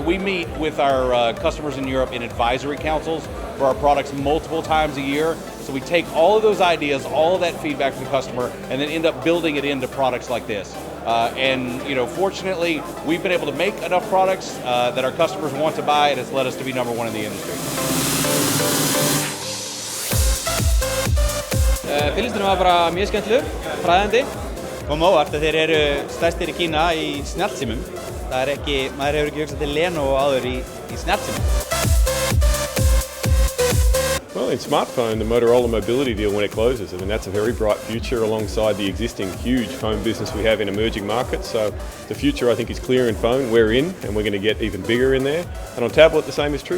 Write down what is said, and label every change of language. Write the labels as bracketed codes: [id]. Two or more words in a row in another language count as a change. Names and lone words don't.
[en] We meet with our customers in Europe in advisory councils for our products multiple times a year. So we take all of those ideas, all of that feedback from the customer, and then end up building it into products like this. And fortunately, we've been able to make enough products that our customers want to buy, and it's led us to be number one in the industry. [is] Fyrirlesturinn var bara mjög skemmtilegur, fræðandi. Kom á óvart að þeir eru stærstir í Kína í snjallsímum. Maður hefur ekki hugsað til Lenovo áður í snjallsímum. [en] Well, in smartphone, the Motorola Mobility deal, when it closes, I mean, that's a very bright future alongside the existing huge phone business we have in emerging markets. So the future, I think, is clear in phone. We're in, and we're going to get even bigger in there. And on tablet, the same is true.